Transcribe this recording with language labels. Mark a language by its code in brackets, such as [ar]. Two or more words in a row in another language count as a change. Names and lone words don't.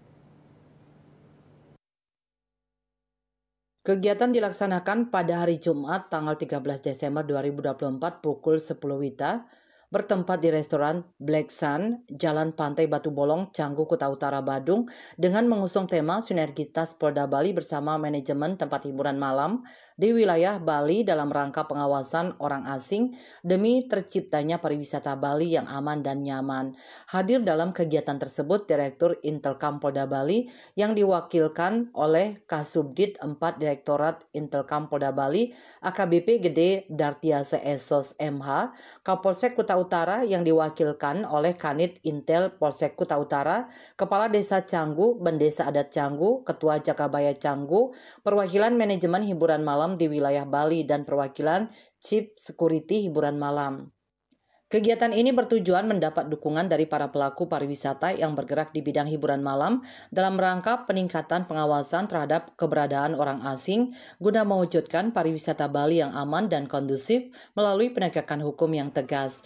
[id] Kegiatan dilaksanakan pada hari Jumat tanggal 13 Desember 2024 pukul 10 WITA bertempat di restoran Black Sun, Jalan Pantai Batu Bolong, Canggu, Kuta Utara, Badung dengan mengusung tema sinergitas Polda Bali bersama manajemen tempat hiburan malam di wilayah Bali dalam rangka pengawasan orang asing demi terciptanya pariwisata Bali yang aman dan nyaman. Hadir dalam kegiatan tersebut Direktur Intelkam Polda Bali yang diwakilkan oleh Kasubdit 4 Direktorat Intelkam Polda Bali, AKBP Gede Dartiase Esos MH, Kapolsek Kuta Utara yang diwakilkan oleh Kanit Intel Polsek Kuta Utara, Kepala Desa Canggu, Bendesa Adat Canggu, Ketua Jakabaya Canggu, perwakilan manajemen hiburan malam di wilayah Bali dan perwakilan [en] Chief Security [id] hiburan malam. Kegiatan ini bertujuan mendapat dukungan dari para pelaku pariwisata yang bergerak di bidang hiburan malam dalam rangka peningkatan pengawasan terhadap keberadaan orang asing guna mewujudkan pariwisata Bali yang aman dan kondusif melalui penegakan hukum yang tegas.